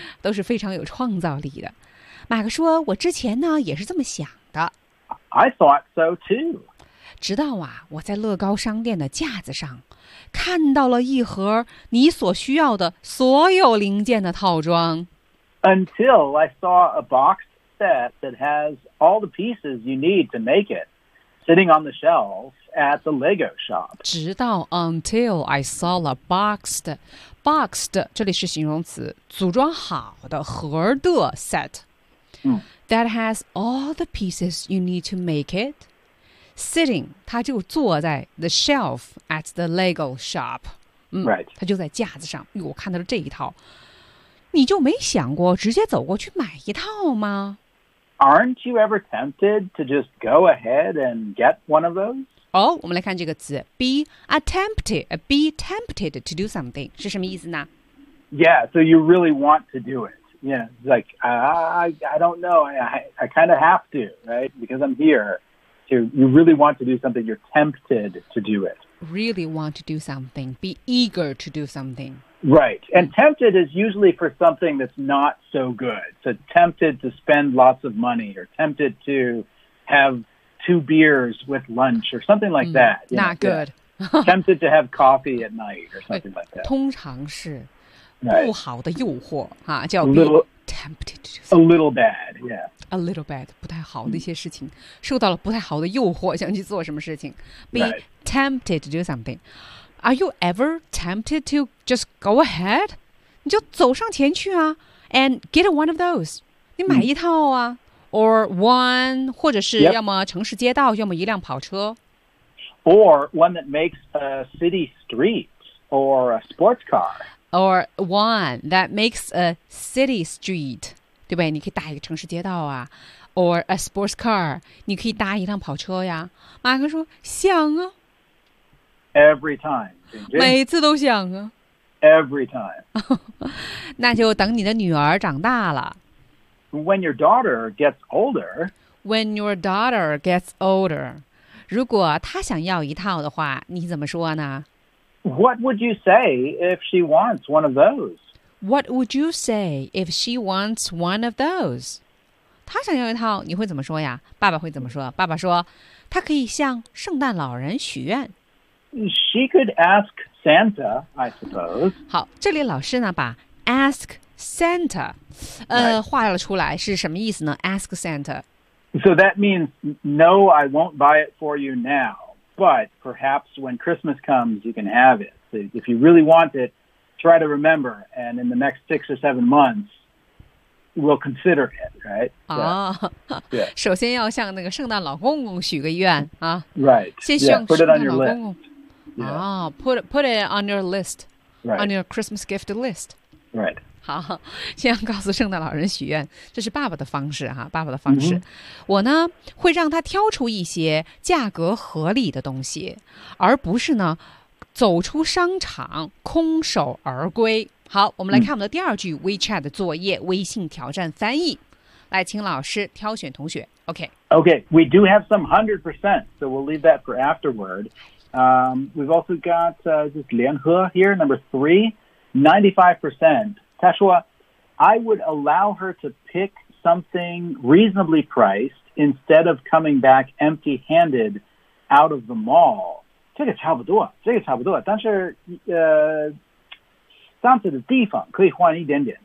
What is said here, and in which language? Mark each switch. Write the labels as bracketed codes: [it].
[zh] 都是非常有创造力的。马克说，我之前呢也是这么想的。 [en] I thought so too. [zh] 直到啊，我在乐高商店的架子上看到了一盒你所需要的所有零件的套装。 [en] Until I saw a box set that has all the pieces you need to make it sitting on the shelf at the Lego shop. [zh] 直到 [en] until I saw a boxed [zh] 这里是形容词，组装好的盒的 set。 [en] That has all the pieces you need to make it. Sitting, 他就坐在 the shelf at the Lego shop.、 Right. [zh] 他就在架子上。我看到了这一套。你就没想过直接走过去买一套吗？ [en] Aren't you ever tempted to just go ahead and get one of those? [zh] 我们来看这个词。 [en] Be tempted to do something [zh] 是什么意思呢？ [en] Yeah, so you really want to do it. Yeah, like, I don't know, I kind of have to, right? Because I'm here. So you really want to do something, you're tempted to do it. Really want to do something, be eager to do something. Right, and tempted is usually for something that's not so good. So tempted to spend lots of money, or tempted to have two beers with lunch, or something like that. You not know, good. Tempted to have coffee at night, or something like that. [zh] 通常是。Right. 不好的诱惑、啊、叫 [en] be tempted to do something. A little bad, yeah. A little bad, [zh] 不太好的一些事情、mm-hmm. 受到了不太好的诱惑想去做什么事情 Be、 [en] right. tempted to do something. Are you ever tempted to just go ahead? [zh] 你就走上前去啊 [en] And get one of those. [zh] 你买一套啊、mm-hmm. [en] Or one, [zh] 或者是要么城市街道、 [en] yep. [zh] 要么一辆跑车 [en] Or one that makes a city street or a sports car Or one that makes a city street, [zh] 对不对？你可以搭一个城市街道啊。 [en] Or a sports car, [zh] 你可以搭一辆跑车呀。马克说，想啊。 [en] Every time. [zh] 每次都想啊。 [en] Every time. [zh] 那就等你的女儿长大了。 [en] When your daughter gets older. When your daughter gets older. [zh] 如果她想要一套的话，你怎么说呢？ [en] What would you say if she wants one of those? What would you say if she wants one of those? [zh] 她想要一套，你会怎么说呀？爸爸会怎么说？爸爸说，她可以向圣诞老人许愿。 [en] She could ask Santa, I suppose. [zh] 好，这里老师呢，把 ask Santa, right. 画了出来是什么意思呢 ?Ask Santa. [en] So that means, no, I won't buy it for you now, but perhaps when Christmas comes, you can have it. So if you really want it, try to remember, and in the next 6 or 7 months,We'll consider it, right? [zh] So, 首先要向那个圣诞老公公许个愿啊。 [en] Right. [zh] 先向圣诞老公公。 [en] Yeah, put it on your list. Right. On your Christmas gift list. Right. [zh] 好，先要告诉圣诞老人许愿，这是爸爸的方式哈，爸爸的方式。 Mm-hmm. 我呢会让他挑出一些价格合理的东西，而不是呢走出商场空手而归。好，我们来看我们的第二句 WeChat 的作业，微信挑战翻译。来，请老师挑选同学。Okay, [en] we do have some 100%, so we'll leave that for afterward. We've also got this 联合 here, number 3, 95%. [zh] 他说 [en] I would allow her to pick something reasonably priced instead of coming back empty-handed out of the mall. [zh] 这个差不多，但是上次的地方可以换一点点。